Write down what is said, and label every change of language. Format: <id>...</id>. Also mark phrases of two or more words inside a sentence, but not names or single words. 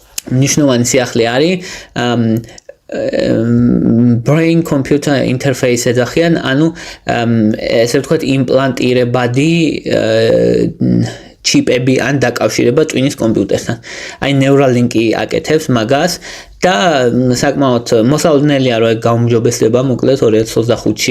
<ka>მნიშვნელოვანი სიახლე არის</ka> <en>brain computer interface</en> <ka>ეძახიან, ანუ ესე ვთქვათ იმპლანტირებადი ჩიპები ან დაკავშირება ტვინის კომპიუტერთან. აი Neuralink-ი აკეთებს მაგას და საკმაოდ მოსალოდნელია რომ გაუმჯობესდება მოკლედ 2025-ში.</ka>